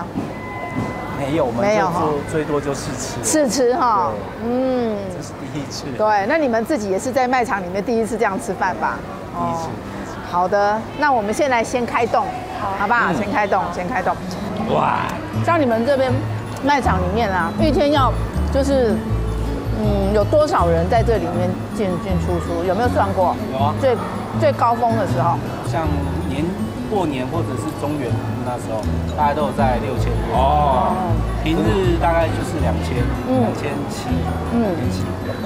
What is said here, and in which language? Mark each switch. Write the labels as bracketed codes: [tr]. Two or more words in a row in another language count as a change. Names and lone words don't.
[zh] 沒有，我們就做最多就試吃。試吃哈，這是第一次。對，那你們自己也是在賣場裡面第一次這樣吃飯吧？第一次。好的，那我們先來先開動，好不好？先開動。哇！像你們這邊賣場裡面啊，一天要就是有多少人在這裡面進出？有沒有算過？有啊。最高峰的時候，像过年或者是中元那时候，大概都有在6000多。哦，平日大概就是2700。